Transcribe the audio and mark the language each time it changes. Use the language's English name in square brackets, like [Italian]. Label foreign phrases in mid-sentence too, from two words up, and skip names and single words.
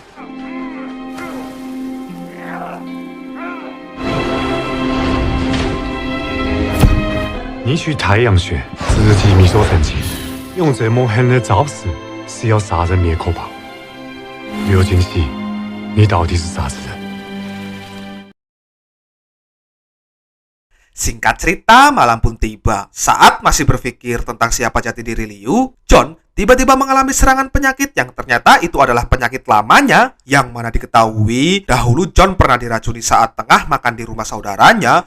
[Chinese] 你去太阳穴直击秘所神经，用这么狠的招式是要杀人灭口吧？刘金喜，你到底是啥子人？ [Indonesian] Singkat cerita, malam pun tiba. Saat masih berpikir tentang siapa jati diri Liu, John tiba-tiba mengalami serangan penyakit yang ternyata itu adalah penyakit lamanya, yang mana diketahui dahulu John pernah diracuni saat tengah makan di rumah saudaranya.